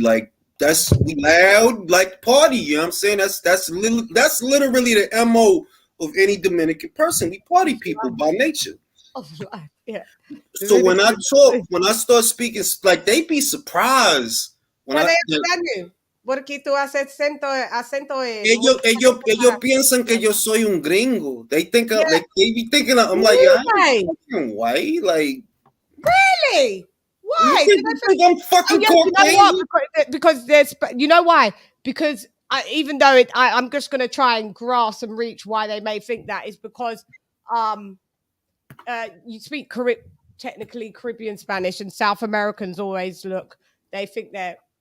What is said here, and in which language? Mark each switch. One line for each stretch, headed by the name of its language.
English: Like, we loud, like party. You know what I'm saying? That's literally the MO of any Dominican person. We party people by nature. Yeah. So when I start speaking, like, they be surprised when they understand you.
Spanish: Porque tú haces acento. Ellos piensan que yo soy un gringo.
English: They think they be thinking I'm like, I'm fucking white. Like, really? Why? You think I'm fucking Caucasian? Because there's, you know why? Because even though I'm just going to try and grasp and reach why they may think that is because you speak technically Caribbean Spanish, and South Americans always they think they're